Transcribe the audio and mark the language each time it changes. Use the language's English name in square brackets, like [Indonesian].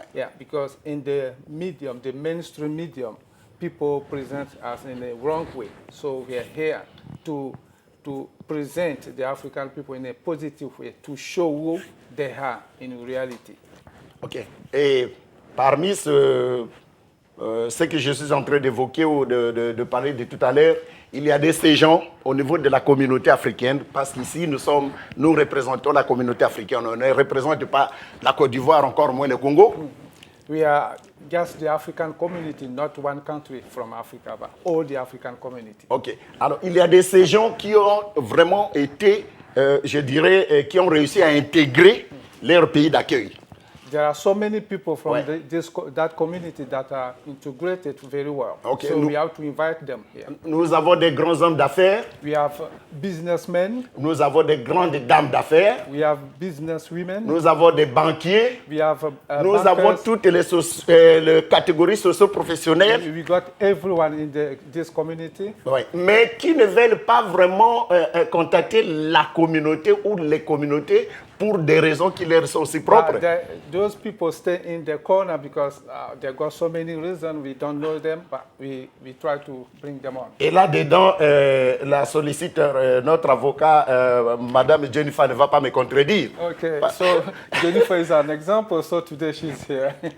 [English] Yeah, because in the medium, the mainstream medium, people present us in a wrong way. So we are here to present the African people in a positive way, to show who they are in reality. Ok. [French] Et parmi ce que je suis en train d'évoquer ou de parler de tout à l'heure, il y a des ces gens au niveau de la communauté africaine, parce qu'ici, nous représentons la communauté africaine. On ne représente pas la Côte d'Ivoire, encore moins le Congo. [English] We are just the African community, not one country from Africa, but all the African community. Ok. [French] Alors, il y a ces gens qui ont vraiment été, je dirais, qui ont réussi à intégrer leur pays d'accueil. [English] There are so many people from that community that are integrated very well. Okay. So we have to invite them here. [French] Nous avons des grands hommes d'affaires. [English] We have businessmen. [French] Nous avons des grandes dames d'affaires. [English] We have businesswomen. [French] Nous avons des banquiers. [English] We have [French] nous [English] bankers. [French] Avons toutes les catégories socio-professionnelles. [English] We got everyone in this community. [French] Oui. Mais qui ne veulent pas vraiment contacter la communauté ou les communautés pour des raisons qui leur sont aussi propres. [English] Those people stay in the corner because they got so many reasons. We don't know them, but we try to bring them on. [French] Et là-dedans, la solliciteur, notre avocat, Madame Jennifer, ne va pas me contredire. [English] Okay, so Jennifer is an example, so today she's here.